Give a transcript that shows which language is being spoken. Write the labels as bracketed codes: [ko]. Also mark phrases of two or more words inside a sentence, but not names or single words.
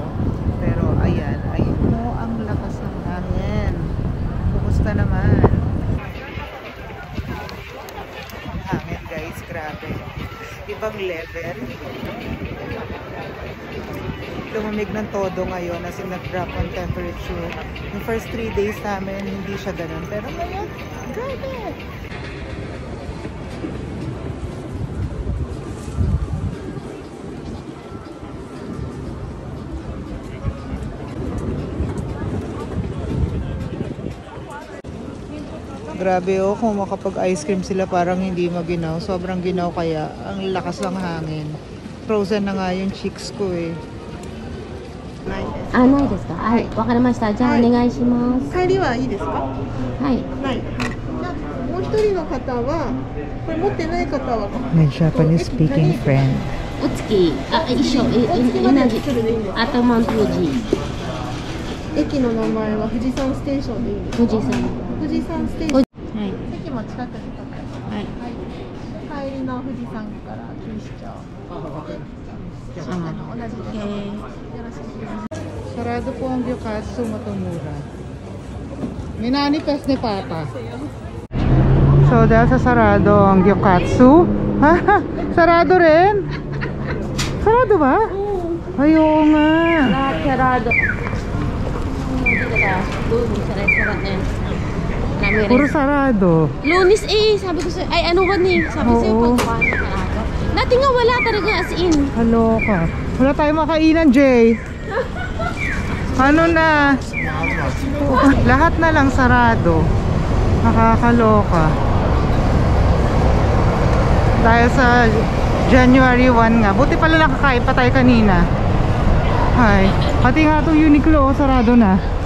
[tl] Pero, ayan. Ayun mo, ang lakas ng hangin. Kumusta naman? Ang hangin, guys. Grabe. Ibang level. Lumamig ng todo ngayon [en] as in [tl] nag-drop ang temperature. Yung [en] first 3 days [tl] namin, hindi siya ganun. Pero ngayon, grabe! Grabe oh, kung makapag-ice cream sila parang hindi maginaw. Sobrang ginaw kaya. Ang lakas ng hangin. Frozen na nga yung cheeks ko eh. [ja] あ、ないですか。はい、わかりました。じゃあお願いします。帰りはいいですか？はい。ない。じゃあもう一人の方はこれ持ってない方は [en] May Japanese speaking friend. [ja] お月、あ、一緒、同じ。あとマントジ。駅の名前は富士山ステーションでいいですか？富士山。富士山ステーション。はい。駅も近くにとか。はい。帰りの富士山から錦糸町。同じです。よろしくお願いします。 [tl] Sarado po ang Gyokatsu Matomura. Minanifest ni Papa. So, dahil sa sarado ang Gyokatsu. Ha? Sarado rin? Sarado ba? Ay, oo nga. Lahat sarado. Lunis, restaurant na yan. Puro sarado. Lunis eh, sabi ko sa'yo. Ay, ano ba ni? Sabi sa'yo, pagkuhan na sarado. Dati nga wala talaga [en] as in. [tl] Kaloka. Wala tayong makainan, Jay. Ano na? Lahat na lang sarado. Nakakaloka. Dahil sa January 1 nga. Buti pala nakakain pa tayo kanina. Ay, pati nga itong Uniqlo, sarado na.